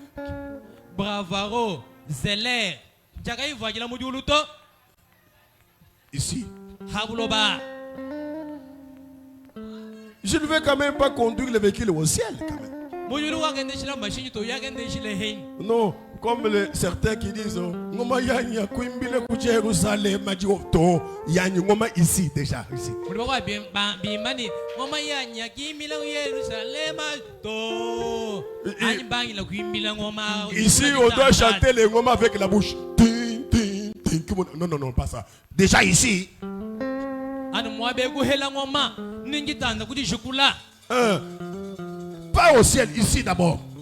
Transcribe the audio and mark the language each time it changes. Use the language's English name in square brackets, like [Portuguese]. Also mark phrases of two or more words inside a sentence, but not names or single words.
[French] Bravaro, Zeller, ici. Je ne vais quand même pas conduire le véhicule au ciel quand même. Non, comme certains qui disent Ngoma yanya kuimbile ku Jérusalem to yanya ngoma ici déjà ici. Ici on doit chanter les ngoma avec la bouche. Non, pas ça. Déjà ici. Pas au ciel, ici d'abord.